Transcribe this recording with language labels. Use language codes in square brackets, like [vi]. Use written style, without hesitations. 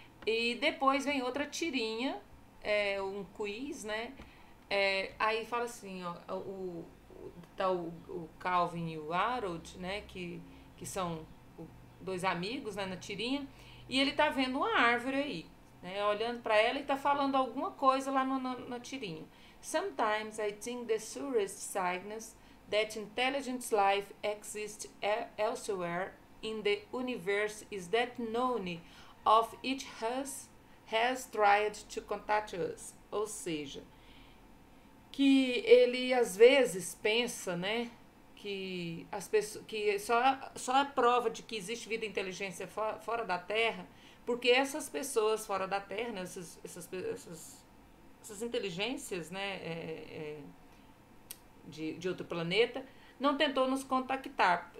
[pt] E depois vem outra tirinha, um quiz, né? Aí fala assim, ó, tá o Calvin e o Harold, né? Que são dois amigos, né, na tirinha, e ele tá vendo uma árvore aí, né? Olhando para ela e tá falando alguma coisa lá na tirinha. [en] Sometimes I think the surest signs that intelligent life exists elsewhere in the universe is that none of each has tried to contact us. [pt] Ou seja, que ele às vezes pensa, né, que as pessoas, que só a prova de que existe vida e inteligência fora da Terra, porque essas pessoas fora da Terra, né, essas inteligências, né, de outro planeta, não tentou nos contactar.